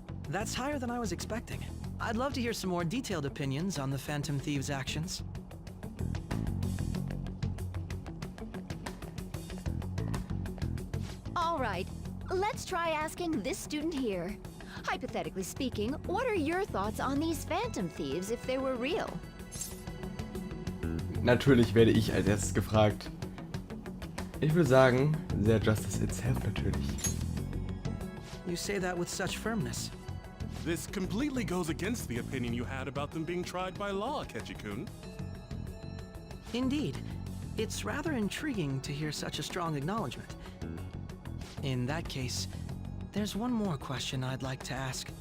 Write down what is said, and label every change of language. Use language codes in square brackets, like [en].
[en] That's higher than I was expecting. I'd love to hear some more detailed opinions on the Phantom Thieves' actions. All right, let's try asking this student here. Hypothetically speaking, what are your thoughts on these Phantom Thieves if they were real? [de] Natürlich werde ich als erstes gefragt. Ich würde sagen, [en] their justice itself [de] natürlich. [en] You say that with such firmness. This completely goes against the opinion you had about them being tried by law, Akechi-kun. Indeed. It's rather intriguing to hear such a strong acknowledgement. In that case, there's one more question I'd like to ask.